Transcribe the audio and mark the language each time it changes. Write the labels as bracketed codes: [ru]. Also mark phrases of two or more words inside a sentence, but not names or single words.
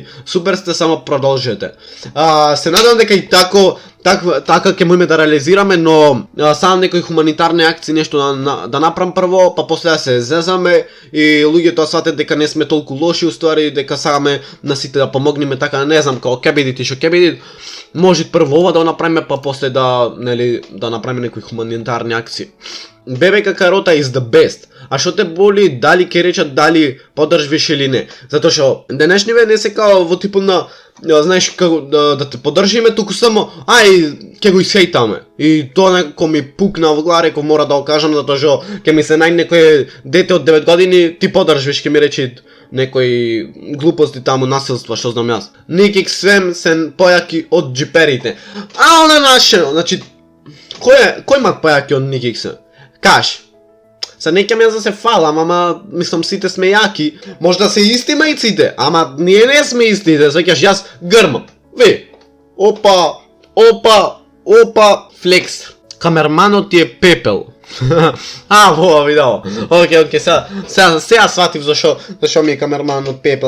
[mk] Супер сте, само продолжете. Се надевам дека и така ќе можеме да реализираме, но само некои хуманитарни акции нешто да направам прво, па после да се зезаме и луѓето сватат дека не сме толку лоши, уствари дека сакаме на сите да помогнеме, така не знам како ќе бидите што ќе бидит. Може прво ова да направиме, па после да направиме некои хуманитарни акции. [en] ББК Карота is the best. [mk] А што те боли, дали ќе речат дали поддржвиш или не? Затоа што денешниве не се као во типот на, знаеш, како да те поддржиме, туку само ќе го исхейтаме. И тоа некако ми пукна во глава, реков мора да го кажам, затоа што ќе ми се најде некој дете од 9 години, ти поддржвиш, ќе ми рече некои глупости таму, насилства, што знам јас. NikixFam се појаки од джиперите. На нашено, значи, кој има појаки од NikixFam? Каш. Сад некам јас да се фалам, ама mislim сите сме јаки. Можда се исти мајците, ама ние не сме истите, свеќаш јас грмам. Ви. Опа, флекс. Камерманот ти е пепел. Во видео. Окей, сега сватив зашо ми е камерманот пепел.